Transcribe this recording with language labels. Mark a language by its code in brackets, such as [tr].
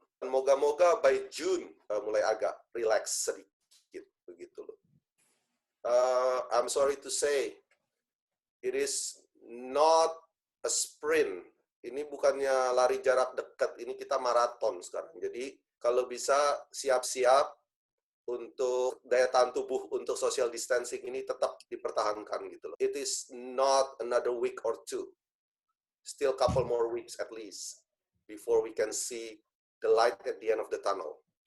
[id] Dan moga-moga [en] by June [id] mulai agak relax sedikit. Begitu loh. [en] I'm sorry to say, it is not a sprint. [id] Ini bukannya lari jarak dekat, ini kita maraton sekarang. Jadi kalau bisa siap-siap untuk daya tahan tubuh untuk social distancing ini tetap dipertahankan gitu loh. [en] It is not another week or two. Still couple more weeks at least before we can see the light at the end of the tunnel.